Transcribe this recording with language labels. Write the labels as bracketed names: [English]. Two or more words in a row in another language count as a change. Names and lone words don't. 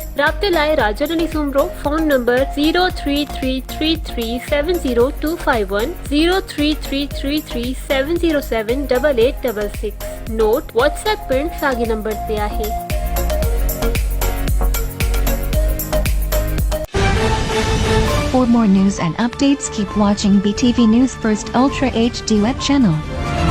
[Sindhi] राब्ते लाइ राजन अली सुमरो, फोन नंबर 03333370251 03333707886। नोट व्हाट्सएप पिण साॻे नंबर ते आहे। [English] For more news and updates, keep watching BTV News First Ultra HD web channel.